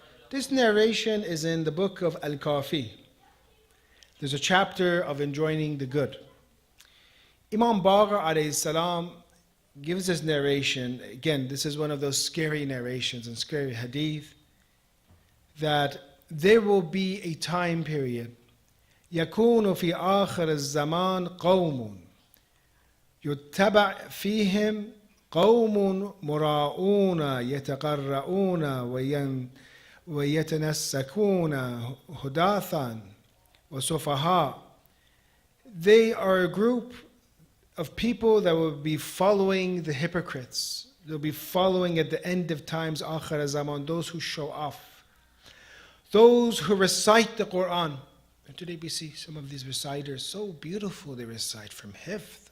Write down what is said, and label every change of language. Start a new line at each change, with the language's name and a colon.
English: This narration is in the book of Al-Kafi. There's a chapter of enjoining the good. Imam Baqir alayhi salam gives this narration. Again, this is one of those scary narrations and scary hadith, that there will be a time period.
Arabic: يكون في آخر الزمان قوم يتبع فيهم قوم مراؤون يتقرؤون ويتنسكون هداثا وسفهاء.
English: They are a group of people that will be following the hypocrites. They'll be following at the end of times, Akhir Zaman, those who show off, those who recite the Quran. And today we see some of these reciters, so beautiful they recite from hifth.